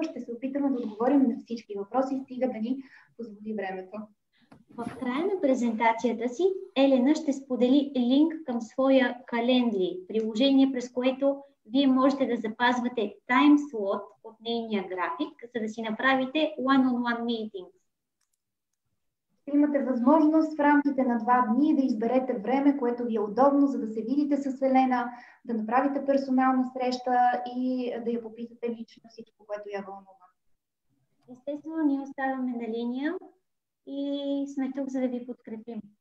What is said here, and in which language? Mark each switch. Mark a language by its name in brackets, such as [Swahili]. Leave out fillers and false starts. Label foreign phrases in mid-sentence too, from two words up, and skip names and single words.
[Bulgarian] Ще се опитаме да отговорим на всички въпроси, стига да ни позволи времето. В края на презентацията си Елена ще сподели линк към своя календри, приложение, през което вие можете да запазвате таймслот от нейния график, за да си направите [English] one-on-one meetings. [Bulgarian] Имате възможност в рамките на 2 дни да изберете време, което ви е удобно, за да се видите с Елена, да направите персонална среща и да я попитате лично всичко, което я вълнува. Естествено, ние оставаме на линия и сме тук, за да ви подкрепим.